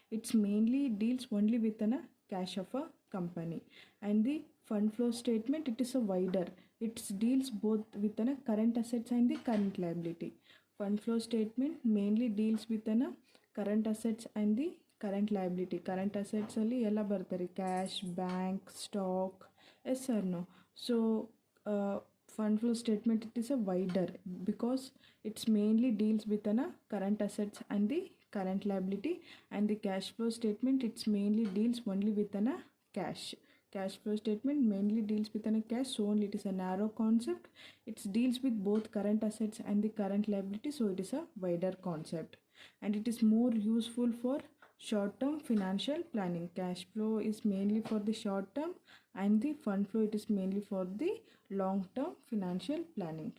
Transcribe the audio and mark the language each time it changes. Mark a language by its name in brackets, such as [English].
[English] It's mainly deals only with a cash of a company. And the fund flow statement, it is a wider. It deals both with a current assets and the current liability. Fund flow statement mainly deals with a current assets and the current liability. [Kannada] Current ಅಸೆಟ್ಸಲ್ಲಿ ಎಲ್ಲ ಬರ್ತಾರೆ, cash, bank, stock. Yes sir no. [English] So fund flow statement it is a wider because it's mainly deals with an current assets and the current liability. And the cash flow statement it's mainly deals only with an cash. Cash flow statement mainly deals with a cash, so only it is a narrow concept. It deals with both current assets and the current liability, so it is a wider concept. And it is more useful for short-term financial planning. Cash flow is mainly for the short-term, and the fund flow it is mainly for the long-term financial planning.